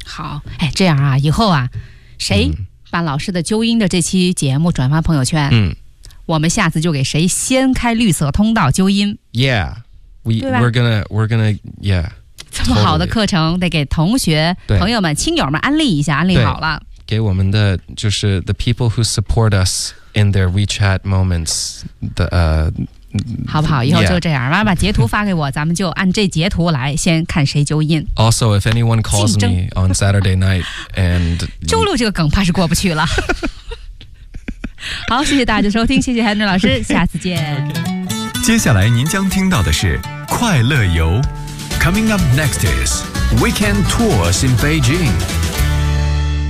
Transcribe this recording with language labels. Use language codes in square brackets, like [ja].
[zh] 好，哎，这样啊，以后啊，谁把老师的纠音的这期节目转发朋友圈？我们下次就给谁先开绿色通道纠音。 [en] Yeah, we're gonna. [zh] 这么好的课程， [en] totally. [zh] 得给同学、朋友们、亲友们安利一下，安利好了。给我们的就是 [en] the people who support us in their WeChat moments [zh] 的好不好？以后就这样，完了把截图发给我，咱们就按这截图来，先看谁纠音。 [en] Also, if anyone calls me on Saturday night and [zh] 周六这个梗怕是过不去了。好，谢谢大家收听，谢谢 Henry 老师，下次见。接下来您将听到的是快乐游 ， [en] Coming up next is Weekend Tours in Beijing。